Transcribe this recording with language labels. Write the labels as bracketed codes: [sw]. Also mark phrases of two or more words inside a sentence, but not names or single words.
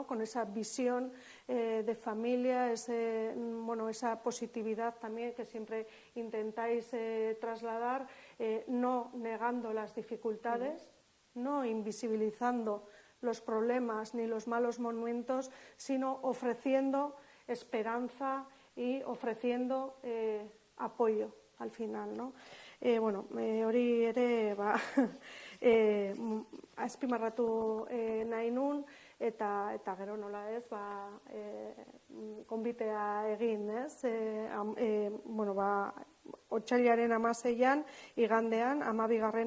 [es] Con esa visión de familia, esa positividad también que siempre intentáis trasladar, no negando las dificultades, no invisibilizando los problemas ni los malos momentos, sino ofreciendo esperanza y ofreciendo apoyo al final, ¿no? [eu] Hori ere azpimarratu nahi nun, eta gero nola ez, konbitea egin, ez? Otsailaren 16an, igandean, 12.